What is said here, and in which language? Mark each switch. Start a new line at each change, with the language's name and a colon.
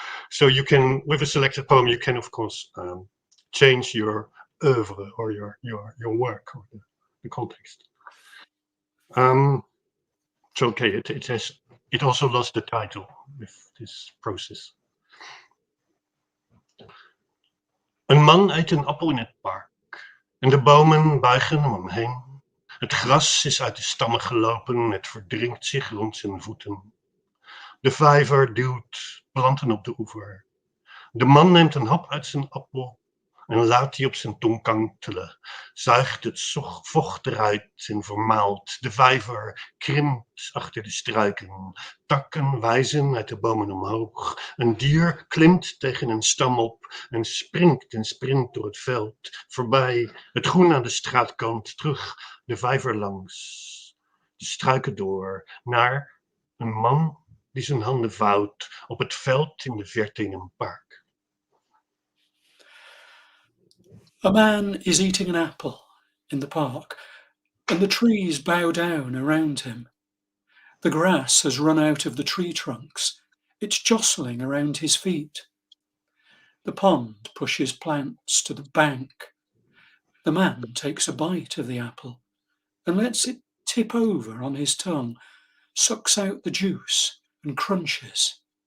English: So you can, with a selected poem, you can of course change your oeuvre or your work or the context. It's okay. It also lost the title with this process.
Dutch: Een man eet een appel in het park en de bomen buigen om hem heen. Het gras is uit de stammen gelopen, het verdringt zich rond zijn voeten. De vijver duwt planten op de oever. De man neemt een hap uit zijn appel en laat die op zijn tong kantelen. Zuigt het vocht eruit en vermaalt. De vijver krimpt achter de struiken. Takken wijzen uit de bomen omhoog. Een dier klimt tegen een stam op en springt door het veld. Voorbij het groen aan de straatkant, terug de vijver langs. De struiken door, naar een man die zijn handen vouwt op het veld in de verte in een park.
English: A man is eating an apple in the park, and the trees bow down around him. The grass has run out of the tree trunks. It's jostling around his feet. The pond pushes plants to the bank. The man takes a bite of the apple and lets it tip over on his tongue, sucks out the juice and crunches.